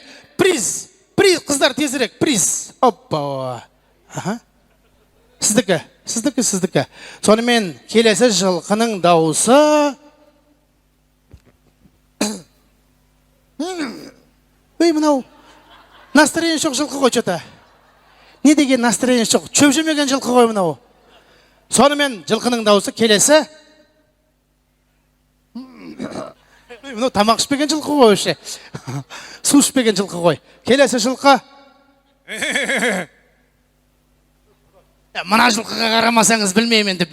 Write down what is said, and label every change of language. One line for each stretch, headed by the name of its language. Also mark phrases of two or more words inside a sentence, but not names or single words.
Kazakh: Приз, қыздар, тезірек. Приз. Оппа. Сіздікі. Сонымен келесі жылқының дауысы. Мынау настроение жоқ жылқы ғой что-то. Не деген настроение жоқ? Шөп жемеген жылқы ғой мынау. Сонымен жылқының дауысы келесі. Мынау тамақ ішпеген жылқы ғой өше. Су ішпеген жылқы ғой. Келесі жылқы. Мына жылқыға қарамасаңыз білмеймін енді.